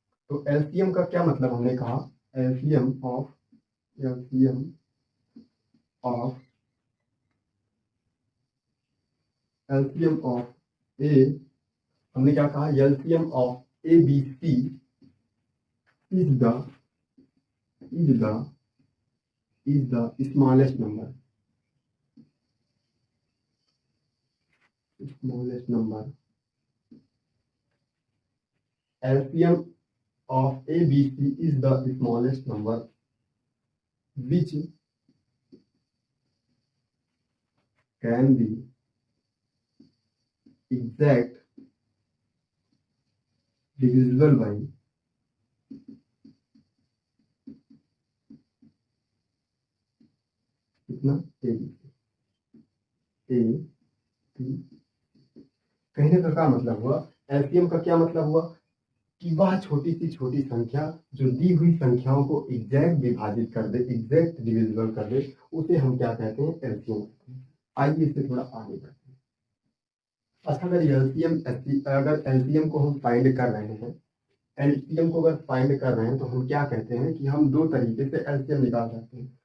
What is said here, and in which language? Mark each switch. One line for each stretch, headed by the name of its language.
Hindi: तो एलसीएम का क्या मतलब हमने कहा?
English: LCM of LCM of LCM of A,
Hindi: हमने क्या कहा?
English: LCM of A B C is the is the is the smallest number, smallest number. LCM of ABC is the smallest number which can be exact divisible by
Hindi: कितना?
English: A B C,
Hindi: कहने का क्या मतलब हुआ, LCM का क्या मतलब हुआ कि वह छोटी सी छोटी संख्या जो दी हुई संख्याओं को एग्जैक्ट विभाजित कर दे, एग्जैक्ट डिविजिबल कर दे, उसे हम क्या कहते हैं, एलसीएम कहते हैं। आइए इससे थोड़ा आगे बढ़ते हैं। अच्छा, अगर एलसीएम को हम फाइंड कर रहे हैं, एलसीएम को अगर फाइंड कर रहे हैं तो हम क्या कहते हैं कि हम दो तरीके से एलसीएम निकाल सकते हैं।